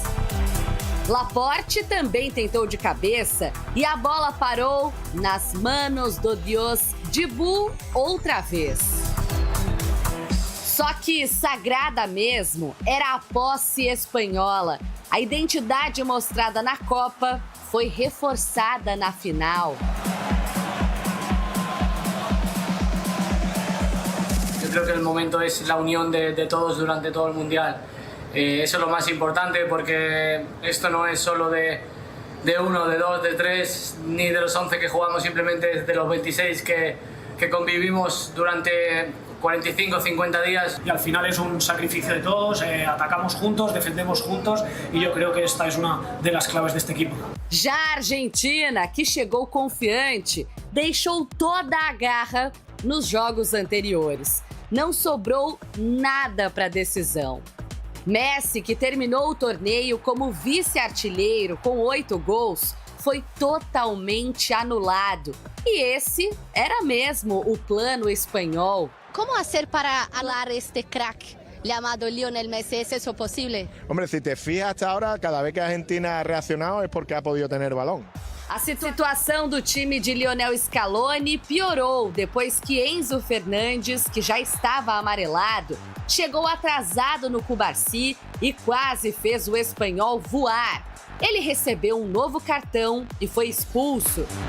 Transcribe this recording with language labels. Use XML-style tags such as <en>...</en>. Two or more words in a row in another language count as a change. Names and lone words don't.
<pt>Laporte também tentou de cabeça e a bola parou nas manos do Dios Dibu outra vez. Só que sagrada mesmo era a posse espanhola. A identidade mostrada na Copa foi reforçada na final.</pt> <es>Yo creo que el momento es la unión de todos durante todo el Mundial. Eso es lo más importante porque esto no es solo de uno, de dos, de tres, ni de los 11 que jugamos, simplemente de los 26 que convivimos durante 45, 50 días. Y al final es un sacrificio de todos, atacamos juntos, defendemos juntos y yo creo que esta es una de las claves de este equipo.</es> <pt>Já a Argentina, que chegou confiante, deixou toda a garra nos jogos anteriores. Não sobrou nada para a decisão. Messi, que terminou o torneio como vice-artilheiro com 8 gols, foi totalmente anulado. E esse era mesmo o plano espanhol.</pt> <es>¿Cómo hacer para anular este crack llamado Lionel Messi? ¿Es eso posible? Hombre, si te fijas hasta ahora, cada vez que Argentina ha reaccionado es porque ha podido tener balón.</es> <pt>A situação do time de Lionel Scaloni piorou depois que Enzo Fernandes, que já estava amarelado, chegou atrasado no Cubarsi e quase fez o espanhol voar. Ele recebeu um novo cartão e foi expulso.</pt>